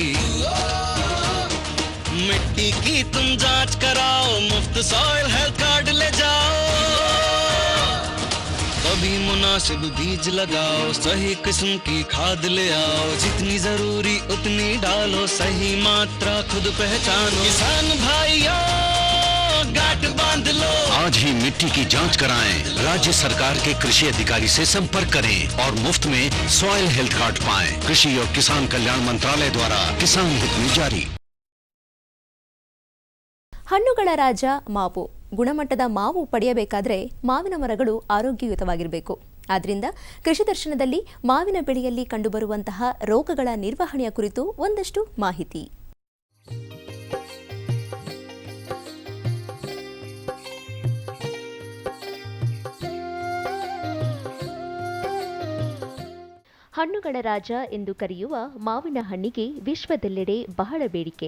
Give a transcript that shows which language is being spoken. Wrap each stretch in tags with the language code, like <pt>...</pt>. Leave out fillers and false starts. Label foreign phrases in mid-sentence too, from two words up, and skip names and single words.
<hi>मिट्टी की तुम जांच कराओ, मुफ्त सॉइल हेल्थ कार्ड ले जाओ, कभी मुनासिब बीज लगाओ, सही किस्म की खाद ले आओ, जितनी जरूरी उतनी डालो, सही मात्रा खुद पहचानो। किसान भाइयों गांठ बांध लो, आज ही मिट्टी की जांच कराएं, राज्य सरकार के कृषि अधिकारी से संपर्क करें और मुफ्त में सॉइल हेल्थ कार्ड पाएं। कृषि और किसान कल्याण मंत्रालय द्वारा किसान हित में जारी।</hi> <kn>ಹಣ್ಣುಗಳ ರಾಜ ಮಾವು. ಗುಣಮಟ್ಟದ ಮಾವು ಪಡೆಯಬೇಕಾದರೆ ಮಾವಿನ ಮರಗಳು ಆರೋಗ್ಯಯುತವಾಗಿರಬೇಕು. ಆದ್ದರಿಂದ ಕೃಷಿ ದರ್ಶನದಲ್ಲಿ ಮಾವಿನ ಬೆಳೆಯಲ್ಲಿ ಕಂಡುಬರುವಂತಹ ರೋಗಗಳ ನಿರ್ವಹಣೆಯ ಕುರಿತು ಒಂದಷ್ಟು ಮಾಹಿತಿ. ಹಣ್ಣುಗಳ ರಾಜ ಎಂದು ಕರೆಯುವ ಮಾವಿನ ಹಣ್ಣಿಗೆ ವಿಶ್ವದೆಲ್ಲೆಡೆ ಬಹಳ ಬೇಡಿಕೆ.</kn>